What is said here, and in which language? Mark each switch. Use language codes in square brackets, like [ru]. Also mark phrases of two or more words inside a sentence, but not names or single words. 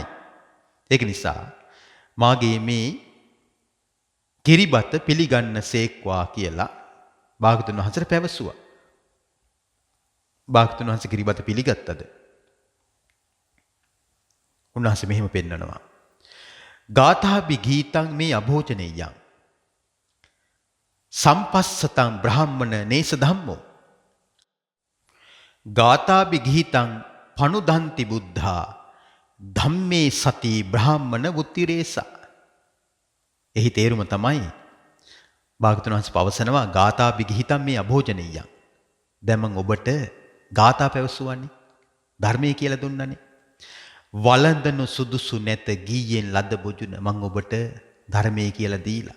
[si] ඒක නිසා මාගේ මේ කිරිබත පිළිගන්න සේක්වා කියලා භාගතුන් වහන්සේට පැවසුවා. භාගතුන් වහන්සේ කිරිබත පිළිගත්තද? උන්වහන්සේ මෙහෙම පෙන්නනවා. [pi] ගාථාභි ගීතං මේ අභෝජනේයං සම්පස්සතං බ්‍රාහ්මණ නේස ධම්මෝ ගාථාභි ගීතං පනුදන්ති බුද්ධා ධම්මේ සති බ්‍රාහ්මණ වුත්තිරේසා. [si] එහි තේරුම තමයි භාගතුන් වහන්සේ පවසනවා [pi] ගාථාභි ගීතං මේ අභෝජනේයං. [si] දැන් මම ඔබට ගාථා පැවසුවානේ, ධර්මයේ කියලා දුන්නානේ. වළඳනු සුදුසු නැත ගීයෙන් ලද බොජුන මං ඔබට ධර්මයේ කියලා දීලා.